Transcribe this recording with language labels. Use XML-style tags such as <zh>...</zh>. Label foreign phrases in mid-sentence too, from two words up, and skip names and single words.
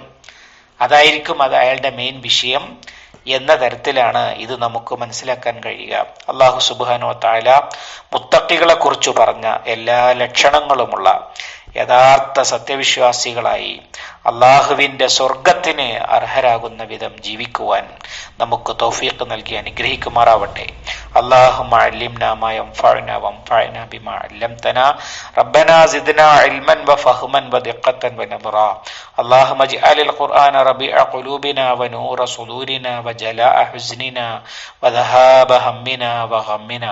<ml>അതായിരിക്കും അത് അയാളുടെ മെയിൻ വിഷയം എന്ന തരത്തിലാണ് ഇത് നമുക്ക് മനസ്സിലാക്കാൻ കഴിയുക.</ml> <ar>الله سبحانه وتعالى</ar> <ml>മുത്തഖികളെ കുറിച്ച് പറഞ്ഞ എല്ലാ ലക്ഷണങ്ങളുമുള്ള യഥാർത്ഥ സത്യവിശ്വാസികളായി അള്ളാഹുവിന്റെ സ്വർഗത്തിന് അർഹരാകുന്ന വിധം ജീവിക്കുവാൻ നമുക്ക് തൗഫീഖ് നൽകി അനുഗ്രഹിക്കുമാറാവട്ടെ.</ml> <ar>اللهم علمنا ما ينفعنا وانفعنا بما علمتنا ربنا زدنا علما وفهما ودقة ونظرا اللهم اجعل القرآن ربيع قلوبنا ونور صدورنا وجلاء حزننا وذهاب همنا وغمنا.</ar>